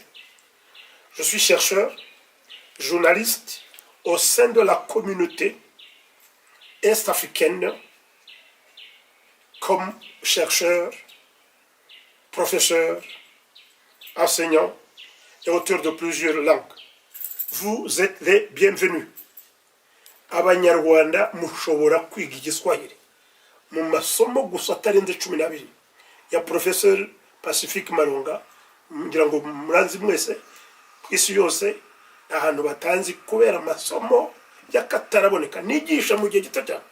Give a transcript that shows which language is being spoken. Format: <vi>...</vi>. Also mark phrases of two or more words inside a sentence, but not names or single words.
<fr>Je suis chercheur, journaliste au sein de la communauté est-africaine comme chercheur, professeur, enseignant et auteur de plusieurs langues. Vous êtes les bienvenus.</fr> <rw>Abanyarwanda mushobora kwiga igiswahili mu masomo gusa atarenze 12 ya Professeur Pacifique Malonga. Ngira ngo muranzi mwese isi yose ahantu batanzi kubera amasomo y'akataraboneka nigisha mu gihe gito cyane.</rw>